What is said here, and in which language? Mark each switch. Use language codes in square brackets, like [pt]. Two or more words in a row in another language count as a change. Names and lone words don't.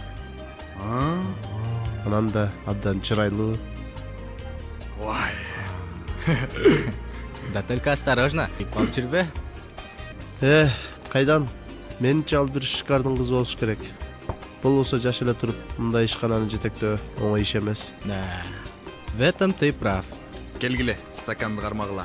[ky] Анан да абдан чырайлуу. [ru] Да только осторожно, [ky] тип калып жүрбө. Кайдан? Менимче ал бир шикардын кызы болуш керек. Бул болсо жаш эле туруп мындай ишкананы жетектөө оңой иш эмес. [ru] Да. В этом ты прав. [ky] келгиле, стаканды кармагыла.